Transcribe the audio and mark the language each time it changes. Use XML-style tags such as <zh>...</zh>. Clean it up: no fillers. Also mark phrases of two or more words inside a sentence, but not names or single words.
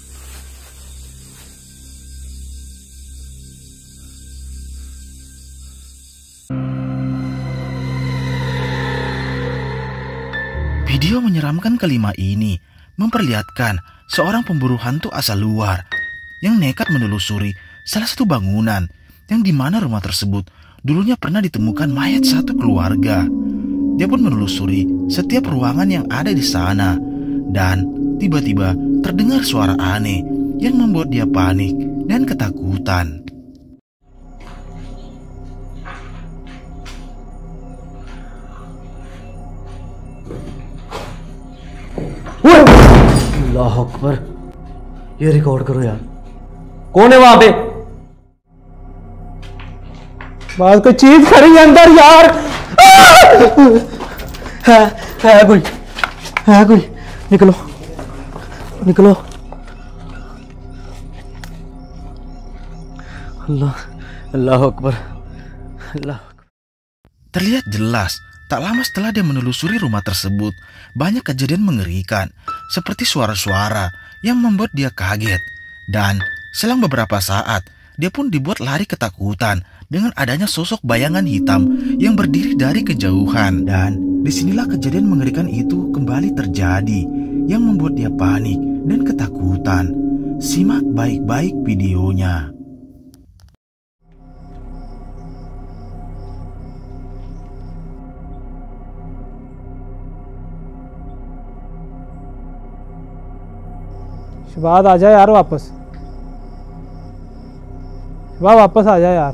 <id>Video menyeramkan kelima ini memperlihatkan seorang pemburu hantu asal luar yang nekat menelusuri salah satu bangunan yang dimana rumah tersebut dulunya pernah ditemukan mayat satu keluarga. Dia pun menelusuri setiap ruangan yang ada di sana dan tiba-tiba terdengar suara aneh yang membuat dia panik dan ketakutan.</id> <ar>الله أكبر,</ar> <hi>ये रिकॉर्ड करो यार। कौन है वहां पे? बाहर कोई चीज खड़ी है अंदर यार। है कोई, निकलो निकलो।</hi> <ar>الله أكبر، الله.</ar> <id>Terlihat jelas, tak lama setelah dia menelusuri rumah tersebut, banyak kejadian mengerikan, seperti suara-suara yang membuat dia kaget. Dan selang beberapa saat, dia pun dibuat lari ketakutan dengan adanya sosok bayangan hitam yang berdiri dari kejauhan. Dan disinilah kejadian mengerikan itu kembali terjadi, yang membuat dia panik dan ketakutan. Simak baik-baik videonya.</id> <hi>शहबाज आ जा यार वापस। शहबाज वापस आ जा यार।</hi>